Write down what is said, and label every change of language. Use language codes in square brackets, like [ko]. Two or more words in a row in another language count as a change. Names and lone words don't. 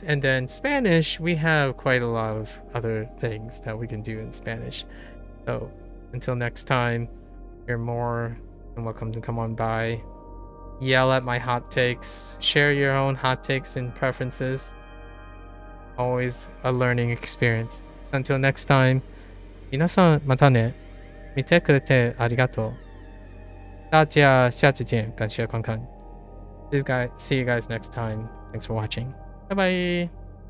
[en] And then Spanish, we have quite a lot of other things that we can do in Spanish. So until next time, you're more than welcome to come on by, yell at my hot takes, share your own hot takes and preferences. Always a learning experience. So until next time, [ja] 皆さんまたね。見てくれてありがとう。 [zh] 大家下次见，感谢观看。 [en] See you guys next time. Thanks for watching. Bye bye.